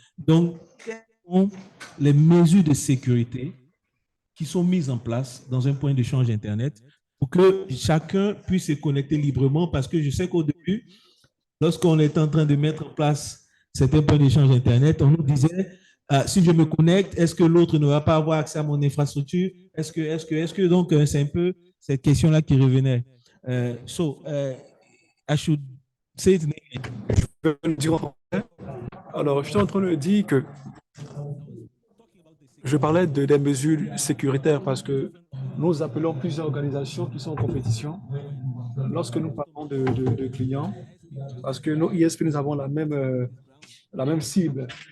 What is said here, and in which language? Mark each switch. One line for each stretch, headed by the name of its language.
French: Donc, quelles sont les mesures de sécurité qui sont mises en place dans un point d'échange Internet pour que chacun puisse se connecter librement? Parce que je sais qu'au début, lorsqu'on était en train de mettre en place certains points d'échange Internet, on nous disait, si je me connecte, est-ce que l'autre ne va pas avoir accès à mon infrastructure? Est-ce que, donc, c'est un peu cette question-là qui revenait.
English: I should say it in English.
French: Je peux le dire en français. Alors, je suis en train de dire que je parlais des mesures sécuritaires parce que nous appelons plusieurs organisations qui sont en compétition lorsque nous parlons de clients, parce que nos ISP, nous avons la même cible.